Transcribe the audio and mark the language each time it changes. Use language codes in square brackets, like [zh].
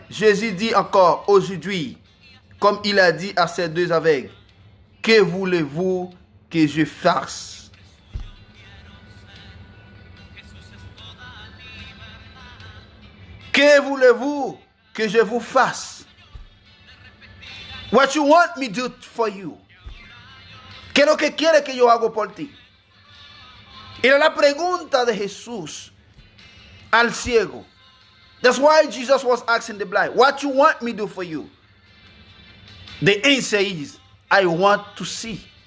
[fr] Jésus dit encore aujourd'hui, comme il a dit à ces deux aveugles: que voulez-vous que je fasse? Que voulez-vous que je vous fasse? [en] What you want me to do for you? [es] ¿Qué es lo que quiere que yo haga por ti? Era la pregunta de Jesús al ciego. [en] That's why Jesus was asking the blind, what you want me to do for you? The answer is, I want to see.